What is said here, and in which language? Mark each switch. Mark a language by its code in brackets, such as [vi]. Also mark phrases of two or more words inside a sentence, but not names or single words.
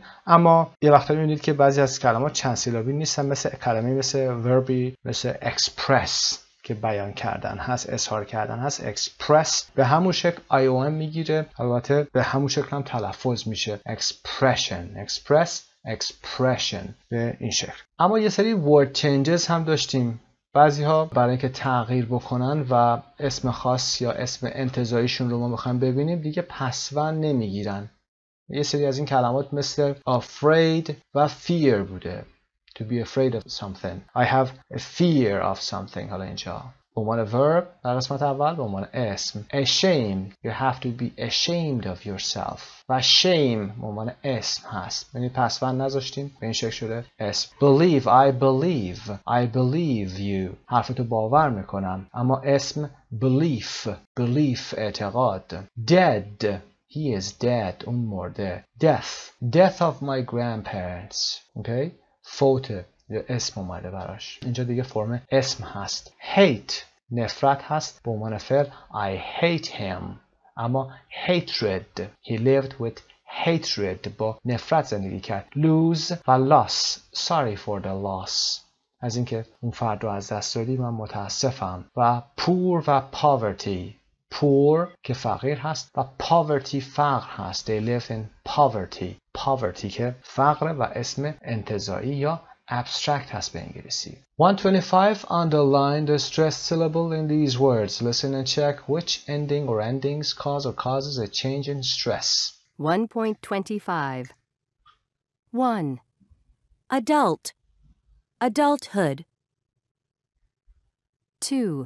[fa] اما یه وقتا می‌بینید که بعضی از کلمات چند سیلابی نیستن، مثل کلمه مثل verbi مثل express که بیان کردن هست، اظهار کردن هست. express به همون شکل iom میگیره، البته به همون شکل هم تلفظ میشه [en] expression expression [fa] به این شکل. اما یه سری [en] word changes [fa] هم داشتیم. بعضی ها برای اینکه تغییر بکنن و اسم خاص یا اسم انتزاعیشون رو ما بخوایم ببینیم دیگه پسوند نمیگیرن. یه سری از این کلمات مثل afraid و fear بوده. [en] To be afraid of something. I have a fear of something. [fa] حالا اینجا به عنوان verb در قسمت اول به عنوان اسم. [en] ashamed. You have to be ashamed of yourself. [fa] و shame به عنوان اسم هست. یعنی پسوند نذاشتیم به این شکل شده اسم. [en] believe. I believe you. [fa] حرفتو باور میکنم. اما اسم belief اعتقاد. [en] dead. He is dead. [fa] اون مرده. [en] death of my grandparents. [fa] Okay? فوت یا اسم اومده براش. اینجا دیگه فرم اسم هست. hate نفرت هست به عنوان فعل. [en] I hate him. اما hatred he lived with hatred [fa] با نفرت زندگی کرد. lose و loss [en] sorry for the loss [fa] از اینکه اون فرد رو از دست دادی من متاسفم. و poor و poverty. poor که فقیر هست و poverty فقر هست. [en] they lived in poverty [fa] که فقر و اسم انتزاعی یا abstract هست به انگلیسی. [en] 125 underline the stressed syllable in these words. Listen and check which ending or endings cause or causes a change in stress. 1.25 1. Adult, adulthood. 2.